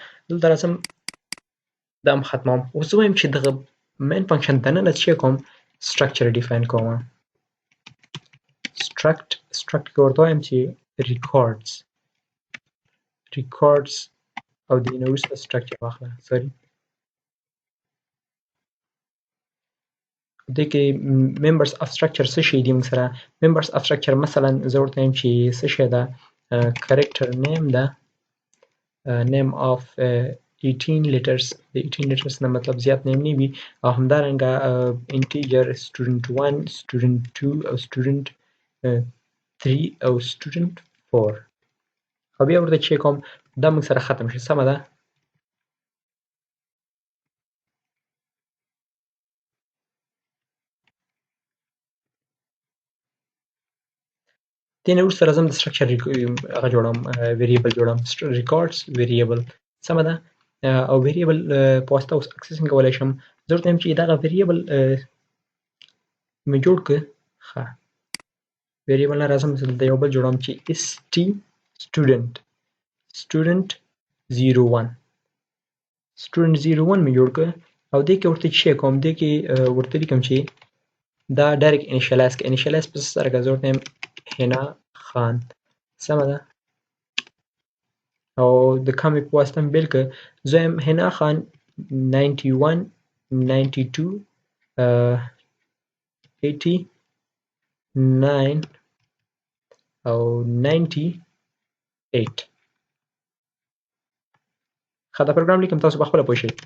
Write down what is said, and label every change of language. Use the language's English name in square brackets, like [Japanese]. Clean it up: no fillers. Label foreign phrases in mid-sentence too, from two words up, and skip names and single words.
[Pashto] دلته راځم دا هم ختموم. اوس زه وایم چې دغه [English] main function [Pashto] دننه چې کوم سټرکچر ډیفاین کوم struct کې ورته وایم چې records او د نه وروسته سټرکچر واخله سوري دې کې [English] members of structure [Pashto] څه شي دي موږ سره [English] members of structure [Pashto] مثلا زه ورته وایم چې څه شی ده [English] character name [Pashto] ده [English] name of 18 letters [Pashto] د [English] 18 letters [Pashto] نه مطلب زیات نیم نه وي او همدارنګه [English] integer student 1 student 2 [Pashto] او student 3 او student 4 او بیا ورته چې کوم دا موږ سره ختم شي سمه ده. دې نه وروسته راځم د سټرکچر هغه جوړوم ویریبل جوړوم records ویریبل سمه ده او ویریبل په واسطه اوس اکسس کولی شم. زه ورته وایم چې دغه ویریبل مې جوړ کړه ښه ویریبل نه راځم دلته یو بل جوړوم چې st student 01 مې جوړ کړه او دې کې ورته چې کوم دې کې ورته لیکم چې دا [English] direct initialize [Pashto] په سره که زه ورته وایم حنا خان سمه ده او د کامې په واسطه مې بیل کړه زه وایم حنا خان 91 92 89 او 98 ښه دا پروګرام لیکم تاسو په خپله پوه شئ.